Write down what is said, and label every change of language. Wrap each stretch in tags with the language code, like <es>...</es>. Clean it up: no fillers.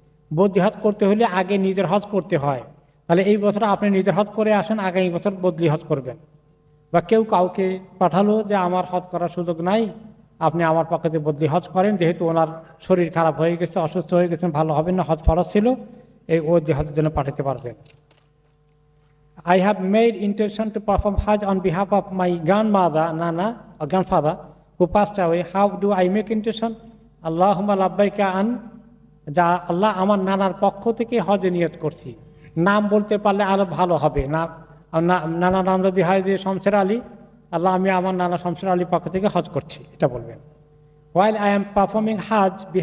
<bn>বদলি হজ করতে হলে আগে নিজের হজ করতে হয়, তাহলে এই বছর আপনি নিজের হজ করে আসেন, আগামী বছর বদলি হজ করবেন। বা কেউ কাউকে পাঠালো যে আমার হজ করার সুযোগ নাই, আপনি আমার পক্ষে বদলি হজ করেন, যেহেতু ওনার শরীর খারাপ হয়ে গেছে, অসুস্থ হয়ে গেছেন, ভালো হবে না, হজ ফরজ ছিল, এই বদলি হজের জন্য পাঠাতে পারবেন।</bn> <en>I have made intention to perform Hajj on behalf of my grandmother, Nana, or grandfather, who passed away. How do I make intention?</en> <ar>Allahumma labbaika an,</ar> <bn>যা আল্লাহ আমার নানার পক্ষ থেকে হজে নিয়ত করছি। নাম বলতে পারলে আরো ভালো হবে না, নানা নাম যদি হয় যে শমশের আলী, আল্লাহ আমি আমার নানা শমশের আলীর পক্ষ থেকে হজ করছি, এটা বলবেন।</bn> <en>While I am performing Hajj</en>